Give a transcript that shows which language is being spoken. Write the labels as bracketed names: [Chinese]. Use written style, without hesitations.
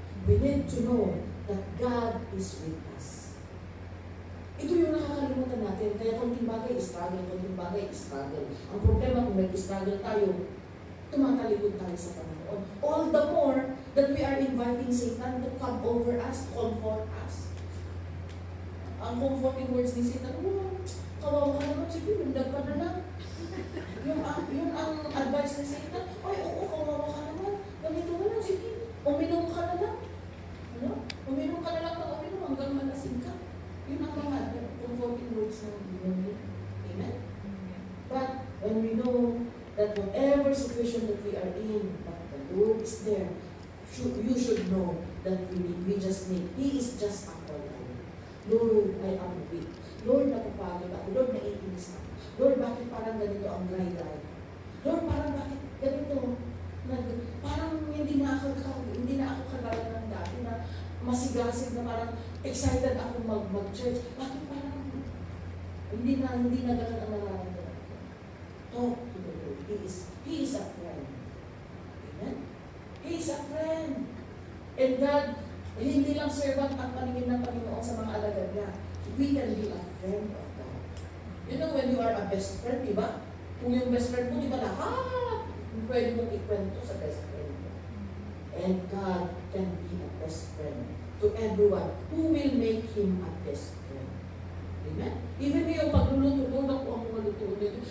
[English] We need to know that God is with us. [Filipino] Ito yung nakakalimutan natin. Kaya konting bagay, struggle. Ang problema kung nag-struggle tayo, tumatalikod tayo sa Panginoon. [English] All the more that we are inviting Satan to come over us, to comfort us. [Filipino] Ang comforting words ni Satan, kawawa ka naman, sige, lundag ka na lang. Yung ang advice ni Satan, kawawa ka naman, ganito na lang, sige, uminom ka na lang. Uminom ka na lang ng uminom hanggang malasing ka. Yun ang mga comforting words ng Biblia. [English] Amen? But when we know that whatever situation that we are in, but the Lord is there, you should know that we just need. He is just a call. Lord, I am weak. [Filipino] Lord, napapagod ako. Lord, naiinis ako. Lord, bakit parang ganito ang dry? Lord, parang bakit ganito? Parang hindi na ako kagaya ng dati na masigasig na parang excited ako mag-church. Bakit parang hindi na ganun ang nararamdaman ko? [English] Talk to the Lord. He is a friend. Amen? He is a friend. [Filipino] And God, hindi lang servant ang paningin ng Panginoon sa mga alagad niya. [English] We can be a friend of God. You know, when you are a best friend, [Filipino] di ba? Kung yung best friend mo, di ba lahat? Pwede mong ikwento sa best friend mo. [English] And God can be a best friend to everyone who will make him a best friend. Amen? [Filipino] Even yung pagluluto, Lord, ako ang maluto nito.